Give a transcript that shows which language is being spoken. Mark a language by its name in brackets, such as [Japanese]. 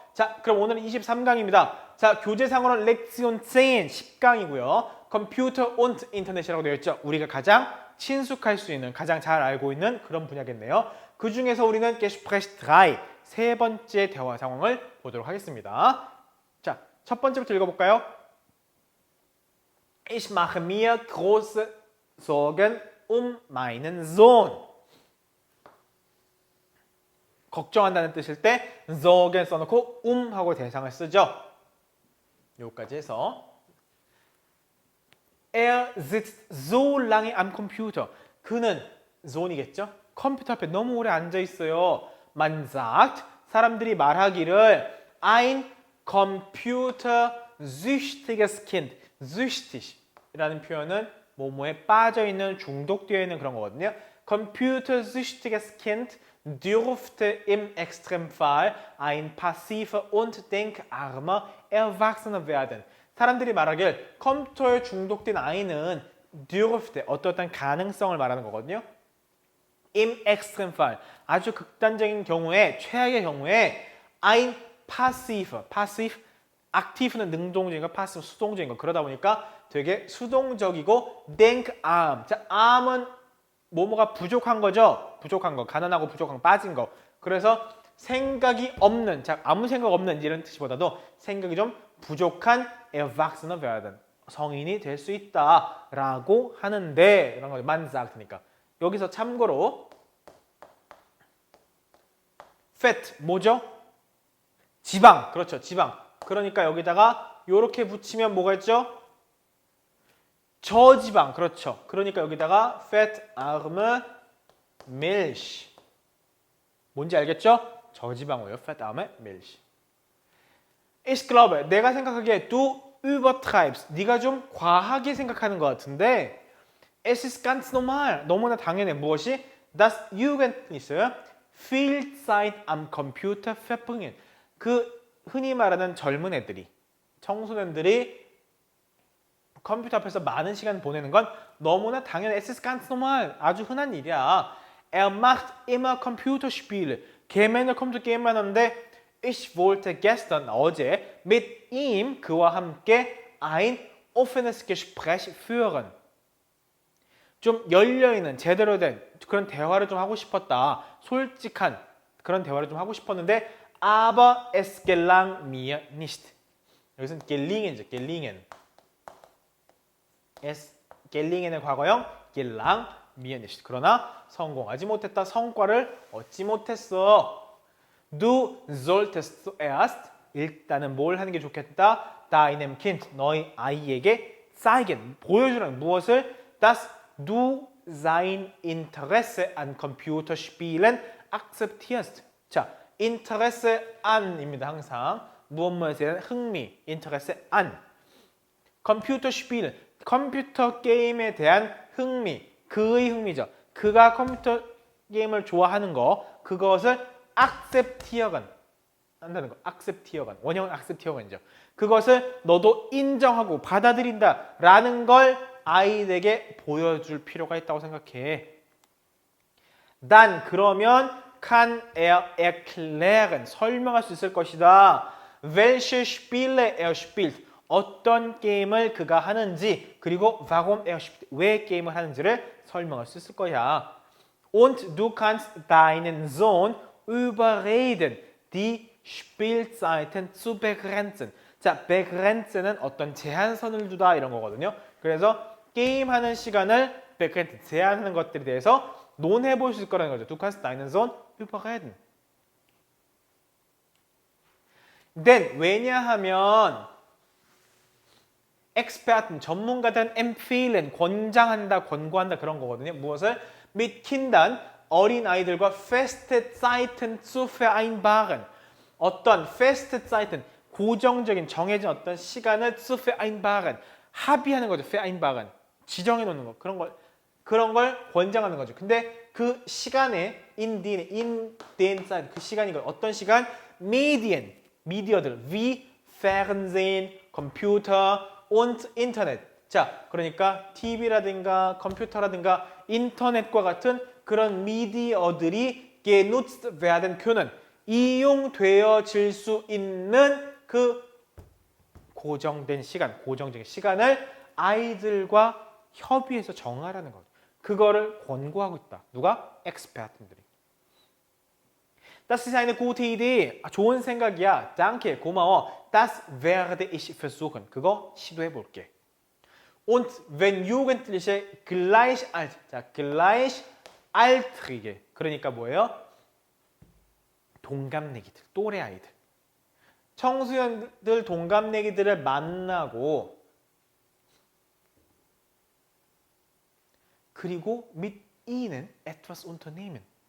[Korean] 자, 그럼 오늘은 23강입니다. 자, 교재상으로는 렉시온 10강이고요. 컴퓨터 und 인터넷이라고 되어 있죠. 우리가 가장 친숙할 수 있는, 가장 잘 알고 있는 그런 분야겠네요. 그 중에서 우리는 Gespräch 3, 세 번째 대화 상황을 보도록 하겠습니다. 자, 첫 번째부터 읽어볼까요? [German] Ich mache mir große Sorgen meinen Sohn. [Korean] 걱정한다는 뜻일 때 Sorgen 써놓고 하고 대상을 쓰죠. 여기까지 해서 [German] Er sitzt so lange am Computer. [Korean] 그는 Sohn이겠죠? 컴퓨터 앞에 너무 오래 앉아 있어요. [German] Man sagt, [Korean] 사람들이 말하기를 [German] ein computersüchtiges Kind. [Korean] süchtig 이라는 표현은 뭐뭐에 빠져있는, 중독되어 있는 그런 거거든요. [German] computersüchtiges Kind dürfte im Extremfall ein passiver und denkarmer Erwachsener werden. [Korean] 사람들이 말하길 컴퓨터에 중독된 아이는 dürfte, 어떠한 가능성을 말하는 거거든요. im Extremfall, 아주 극단적인 경우에, 최악의 경우에 ein passive, active는 능동적인 거, passive 수동적인 거. 그러다 보니까 되게 수동적이고 denkarm, 자, arm은 뭐뭐가 부족한 거죠. 부족한 거, 가난하고 부족한 거, 빠진 거. 그래서 생각이 없는, 자, 아무 생각 없는 이런 뜻보다도 생각이 좀 부족한 [German] Erwachsener werden, [Korean] 성인이 될 수 있다라고 하는데 이런 거죠. [German] Man sagt니까. [Korean] 여기서 참고로 fat 뭐죠? 지방. 그렇죠. 지방. 그러니까 여기다가 이렇게 붙이면 뭐가 있죠? 저지방. 그렇죠. 그러니까 여기다가 [German] fat arme Milch. [Korean] 뭔지 알겠죠? 저지방이에요. fat arme Milch. [German] Ich glaube, [Korean] 내가 생각하기에 [German] du übertreibst. [Korean] 네가 좀 과하게 생각하는 것 같은데 [German] Es ist ganz normal. [Korean] 너무나 당연해. 무엇이? [German] Das Jugendliche viel Zeit am Computer verbringen. [Korean] 그 흔히 말하는 젊은 애들이, 청소년들이 컴퓨터 앞에서 많은 시간 보내는 건 너무나 당연해. [German] Es ist ganz normal. [Korean] 아주 흔한 일이야. [German] Er macht immer Computerspiele. [Korean] 걔 맨날 컴퓨터 게임만 하는데 [German] Ich wollte gestern, 어제 mit ihm, [Korean] 그와 함께 [German] ein offenes Gespräch führen. [Korean] 좀 열려있는, 제대로 된 그런 대화를 좀 하고 싶었다. 솔직한 그런 대화를 좀 하고 싶었는데 [German] aber es gelang mir nicht. [Korean] 여기서는 gelingen이죠. [German] gelingen. es gelingen의 과거형 gelang mir nicht. [Korean] 그러나 성공하지 못했다. 성과를 얻지 못했어. [German] Du solltest zuerst, [Korean] 일단은 뭘 하는 게 좋겠다. [German] deinem Kind, [Korean] 너희 아이에게 zeigen, 보여주라는 무엇을? [German] dass du sein Interesse an Computerspielen akzeptierst. [Korean] 자, Interesse an입니다. 항상 무엇에 대한 흥미, Interesse an. Computerspiel, 컴퓨터 게임에 대한 흥미, 그의 흥미죠. 그가 컴퓨터 게임을 좋아하는 거, 그것을 akzeptieren 한다는 거. akzeptieren, 원형은 akzeptieren이죠. 그것을 너도 인정하고 받아들인다라는 걸 아이에게 보여줄 필요가 있다고 생각해. [German] Dann, 그러면 kann er erklären, [Korean] 설명할 수 있을 것이다. [German] welche Spiele er spielt, [Korean] 어떤 게임을 그가 하는지, 그리고 [German] warum er spielt, [Korean] 왜 게임을 하는지를 설명할 수 있을 거야. [German] Und du kannst deinen Sohn überreden, die Spielzeiten zu begrenzen. [Korean] 자, begrenzen은 어떤 제한선을 두다 이런 거거든요. 그래서 게임하는 시간을 begrenzen, 제한하는 것들에 대해서 논해볼 수 있을 거라는 거죠. [German] Du kannst deinen Sohn überreden. [Korean] Denn 왜냐하면 Experten 전문가들은 empfehlen 권장한다, 권고한다 그런 거거든요. 무엇을? [German] mit Kindern [Korean] 어린 아이들과 [German] feste Zeiten zu vereinbaren. [Korean] 어떤 [German] feste Zeiten [Korean] 고정적인 정해진 어떤 시간을 [German] zu vereinbaren [Korean] 합의하는 거죠. vereinbaren 지정해 놓는 거 그런 걸 권장하는 거죠. 근데 그 시간에 [German] in den Zeit [Korean] 그 시간이 어떤 시간? [German] Medien 미디어들 wie Fernsehen, 컴퓨터 und Internet. [Korean] 자, 그러니까 TV라든가 컴퓨터라든가 인터넷과 같은 그런 미디어들이 [German] genutzt werden können. [Korean] 이용되어질 수 있는 그 고정된 시간, 고정적인 시간을 아이들과 협의해서 정하라는 거죠. 그거를 권고하고 있다. 누가? 엑스퍼트들이. [German] Das ist eine gute Idee. [Korean] 좋은 생각이야. [German] Danke, [Korean] 고마워. [German] Das werde ich versuchen. [Korean] 그거 시도해 볼게. [German] Und wenn Jugendliche gleichaltrige, 자, gleichaltrige. [Korean] 그러니까 뭐예요? 동갑내기들, 또래 아이들. 청소년들, 동갑내기들을 만나고 그리고 [German] mit ihnen etwas unternehmen.